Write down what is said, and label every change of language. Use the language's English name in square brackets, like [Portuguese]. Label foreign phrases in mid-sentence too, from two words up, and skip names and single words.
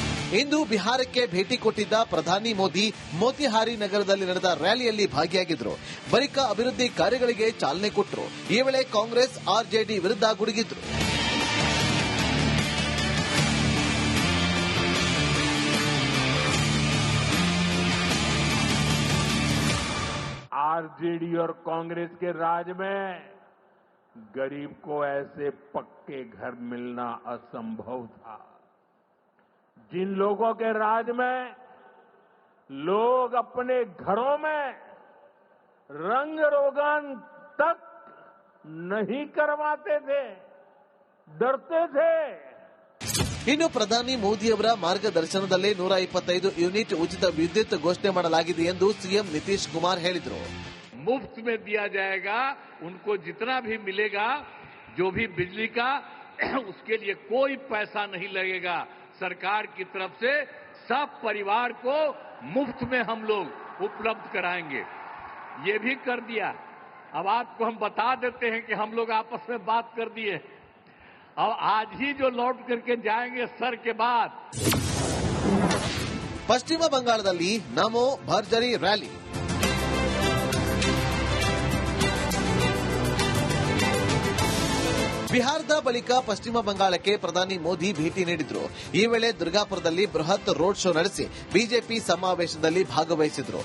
[Kannada] ಇಂದು ಬಿಹಾರಕ್ಕೆ ಭೇಟಿ ಕೊಟ್ಟಿದ್ದ ಪ್ರಧಾನಿ ಮೋದಿ ಮೋತಿಹಾರಿ ನಗರದಲ್ಲಿ ನಡೆದ ರ್ಯಾಲಿಯಲ್ಲಿ ಭಾಗಿಯಾಗಿದ್ರು. ಬಳಿಕ ಅಭಿವೃದ್ಧಿ ಕಾರ್ಯಗಳಿಗೆ ಚಾಲನೆ ಕೊಟ್ಟರು. ಈ ವೇಳೆ ಕಾಂಗ್ರೆಸ್ ಆರ್ಜೆಡಿ ವಿರುದ್ಧ ಗುಡುಗಿದ್ರು. [Hindi] आरजेडी और कांग्रेस के राज में गरीब को ऐसे पक्के घर मिलना असंभव था. जिन लोगों के राज में लोग अपने घरों में रंग रोगन तक नहीं करवाते थे, डरते थे. [Kannada] ಇನ್ನು ಪ್ರಧಾನಿ ಮೋದಿಯವರ ಮಾರ್ಗದರ್ಶನದಲ್ಲೇ 125 ಯೂನಿಟ್ ಉಚಿತ ವಿದ್ಯುತ್ ಘೋಷಣೆ ಮಾಡಲಾಗಿದೆ ಎಂದು ಸಿಎಂ ನಿತೀಶ್ ಕುಮಾರ್ ಹೇಳಿದರು. [Hindi] मुफ्त में दिया जाएगा. उनको जितना भी मिलेगा, जो भी बिजली का, उसके लिए कोई पैसा नहीं लगेगा. सरकार की तरफ से सब परिवार को मुफ्त में हम लोग उपलब्ध कराएंगे. ये भी कर दिया. अब आपको हम बता देते हैं कि हम लोग आपस में बात कर दिए. अब आज ही जो लौट करके जाएंगे सर के बाद. [Kannada] ಪಶ್ಚಿಮ ಬಂಗಾಳದಲ್ಲಿ ನಮೋ ಭರ್ಜರಿ ರ್ಯಾಲಿ. ಬಿಹಾರದ ಬಳಿಕ ಪಶ್ಚಿಮ ಬಂಗಾಳಕ್ಕೆ ಪ್ರಧಾನಿ ಮೋದಿ ಭೇಟಿ ನೀಡಿದ್ರು. ಈ ವೇಳೆ ದುರ್ಗಾಪುರದಲ್ಲಿ ಬೃಹತ್ ರೋಡ್ ಶೋ ನಡೆಸಿ ಬಿಜೆಪಿ ಸಮಾವೇಶದಲ್ಲಿ ಭಾಗವಹಿಸಿದ್ರು.